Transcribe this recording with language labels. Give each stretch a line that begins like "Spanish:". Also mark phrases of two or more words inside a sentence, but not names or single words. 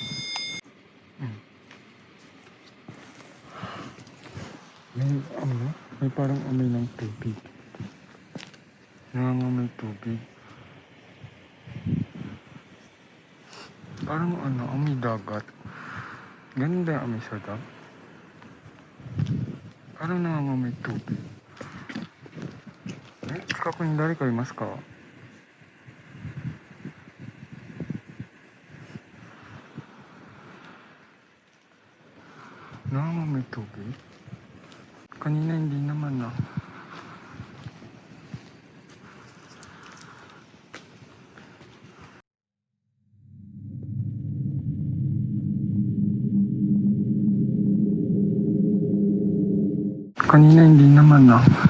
Filipino: May May parang amoy ng tubig. Nangangamoy tubig. Parang ano, amoy dagat. Ganun ba yung amoy sa dam? Parang nangangamoy tubig.
Japanese: Eh,近くに誰かいますか?
Filipino: Nangangamoy tubig? Kanina hindi naman ah. Kanina hindi naman ah.